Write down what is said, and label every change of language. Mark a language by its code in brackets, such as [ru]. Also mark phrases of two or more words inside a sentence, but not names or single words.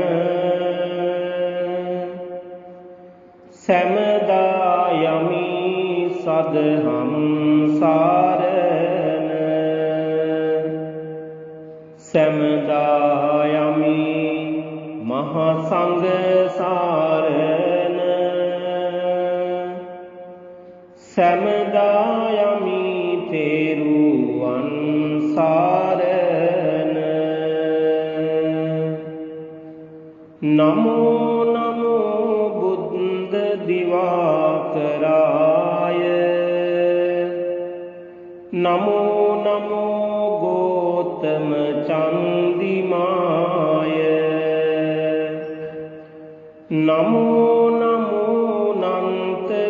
[si] සමදා යමි සදහම් සරණ සමදා යමි මහා සංඝ සරණ සමදා යමි තෙරුවන් සරණ [pi] නමෝ නමෝ බුද්ධ දිවාකරාය නමෝ නමෝ ගෝතම චන්දිමාය නමෝ නමෝ නන්ත